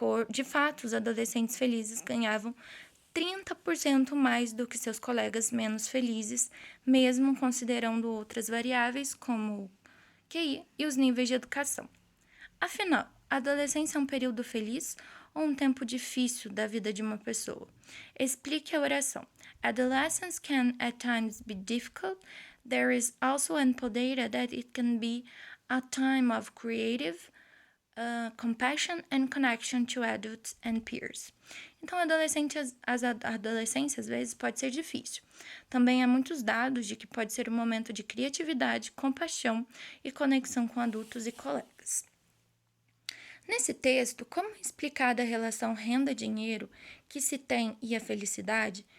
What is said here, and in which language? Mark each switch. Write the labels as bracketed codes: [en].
[pt] De fato, os adolescentes felizes ganhavam 30% mais do que seus colegas menos felizes, mesmo considerando outras variáveis como o QI e os níveis de educação. Afinal, a adolescência é um período feliz ou um tempo difícil da vida de uma pessoa? Explique a oração. [en] Adolescence can at times be difficult. There is also ample data that it can be a time of creative compassion and connection to adults and peers. [pt] Então, a adolescência às vezes pode ser difícil. Também há muitos dados de que pode ser um momento de criatividade, compaixão e conexão com adultos e colegas. Nesse texto, como explicar a relação renda-dinheiro que se tem e a felicidade?